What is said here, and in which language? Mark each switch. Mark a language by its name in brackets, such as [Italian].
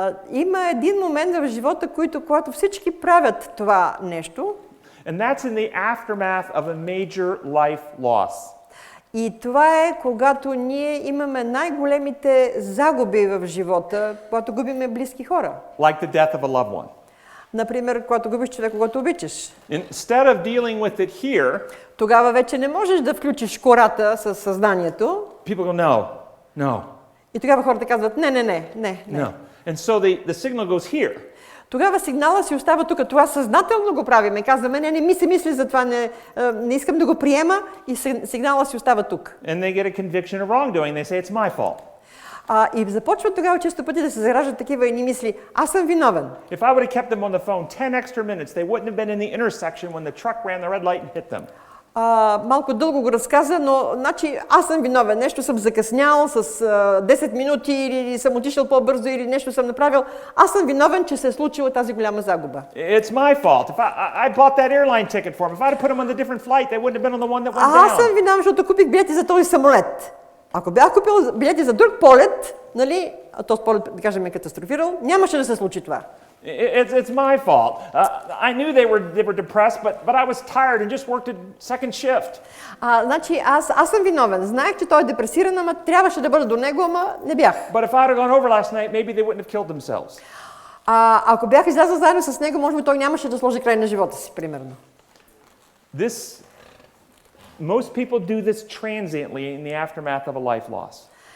[Bulgarian] Има един момент в живота, когато всички правят това нещо. [English] And that's in the aftermath of a major life loss. [Bulgarian] И това е, когато ние имаме най-големите загуби в живота, когато губиме близки хора. [English] Like the death of a loved one. [Bulgarian] Например, когато губиш човек, когато обичаш. [English] Instead of dealing with it here, [Bulgarian] тогава вече не можеш да включиш кората със съзнанието. [English] People go, no. [Bulgarian] И тогава хората казват, не. [English] No. And so the signal goes here. [Bulgarian] Тогава сигнала си остава тук. Това съзнателно го правим. И казваме, не ми се мисли за това, не искам да го приема и сигнала си остава тук. [English] And they get a conviction of wrongdoing. They say it's my fault. [Bulgarian] И започват тогава често пъти да се зараждат такива едни мисли. Аз съм виновен. [English] If I would have kept them on the phone 10 extra minutes, they wouldn't have been in the intersection when the truck ran the red light and hit them. [Bulgarian] Малко дълго го разказа, но значи аз съм виновен. Нещо съм закъснял с 10 минути или съм отишъл по-бързо или нещо съм направил. Аз съм виновен, че се е случила тази голяма загуба. [English] It's my fault. If I bought that airline ticket for them, if I had put them on the different flight, they wouldn't have been on the one that went down. [Bulgarian] Аз съм виновен, защото купих билети за този самолет. Ако бях купил билети за друг полет, нали, а този полет, да кажем, е катастрофирал, нямаше да се случи това. [English] It's my fault. I knew they were depressed, but I was tired and just worked a second shift. [Bulgarian] Значи аз съм виновен. Знаех, че той е депресиран, ама трябваше да бъда до него, ама не бях. [English] But if I had gone over last night, maybe they wouldn't have killed themselves. [Bulgarian] Ако бях излязъл заедно с него, може би той нямаше да сложи край на живота си, примерно. [English] Most people do this transiently in the aftermath of a life loss.